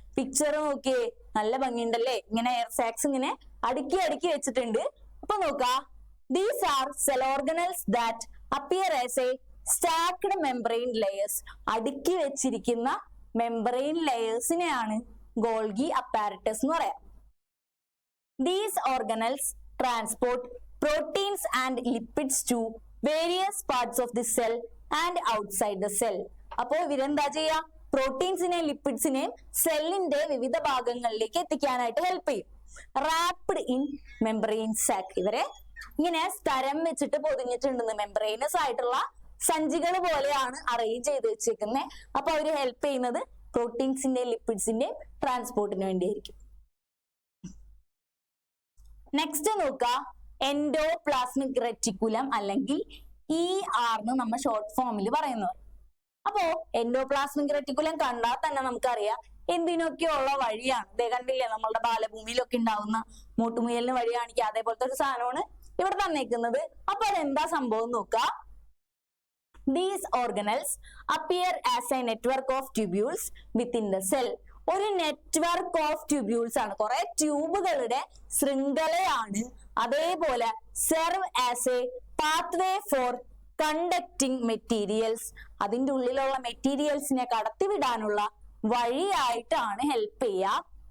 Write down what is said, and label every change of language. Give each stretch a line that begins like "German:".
Malayalam: Picture നോക്കിയേ, നല്ല ഭംഗിയുണ്ടല്ലേ, ഇങ്ങനെ എയർ സാക്സ് ഇങ്ങനെ അടുക്കി വെച്ചിട്ടുണ്ട്. അപ്പൊ നോക്കാം,
English: these are cell organelles that appear as a stacked membrane layers.
Malayalam: അടുക്കി വെച്ചിരിക്കുന്ന മെംബ്രെയിൻ ലെയേഴ്സിനെയാണ് ഗോൾഗി അപ്പാരറ്റസ് എന്ന് പറയാം.
English: These organelles transport proteins and lipids to various parts of the cell and outside the cell.
Malayalam: അപ്പോ ഇവരെന്താ ചെയ്യാ, പ്രോട്ടീൻസിനെയും ലിപ്പിഡ്സിനെയും സെല്ലിന്റെ വിവിധ ഭാഗങ്ങളിലേക്ക് എത്തിക്കാനായിട്ട് ഹെൽപ്പ് ചെയ്യും.
English: Wrapped in membrane sac.
Malayalam: ഇവരെ ഇങ്ങനെ സ്ഥലം വെച്ചിട്ട് പൊതിഞ്ഞിട്ടുണ്ടെന്ന്, മെംബ്രെയിനസ് ആയിട്ടുള്ള സഞ്ചികൾ പോലെയാണ് അറേഞ്ച് ചെയ്ത് വെച്ചേക്കുന്നത്. അപ്പൊ അവര് ഹെൽപ്പ് ചെയ്യുന്നത് പ്രോട്ടീൻസിന്റെയും ലിപ്പിഡ്സിന്റെയും ട്രാൻസ്പോർട്ടിന് വേണ്ടിയായിരിക്കും. നെക്സ്റ്റ് നോക്ക, എൻഡോപ്ലാസ്മിക് റെറ്റിക്കുലം അല്ലെങ്കിൽ ER എന്ന് നമ്മൾ ഷോർട്ട് ഫോമിൽ പറയുന്നത്. അപ്പോ എൻഡോപ്ലാസ്മിക് റെറ്റിക്കുലം കണ്ടാൽ തന്നെ നമുക്കറിയാം എന്തിനൊക്കെയുള്ള വഴിയാണ്. ഇതേ കണ്ടില്ലേ, നമ്മളുടെ ബാലഭൂമിയിലൊക്കെ ഉണ്ടാവുന്ന മൂട്ടുമുയലിന് വഴി കാണിക്കുക, അതേപോലത്തെ ഒരു സാധനമാണ് ഇവിടെ തന്നേക്കുന്നത്. അപ്പൊ അതെന്താ സംഭവം നോക്ക.
English: These organelles appear as a network of tubules within the cell.
Malayalam: ഒരു
English: network of tubules
Malayalam: ആണ്, കുറെ ട്യൂബുകളുടെ ശൃംഖലയാണ്.
English: അതേപോലെ serve as a pathway for conducting materials.
Malayalam: അതിന്റെ ഉള്ളിലുള്ള മെറ്റീരിയൽസിനെ കടത്തിവിടാനുള്ള വഴിയായിട്ടാണ് ഹെൽപ്പ് ചെയ്യുക.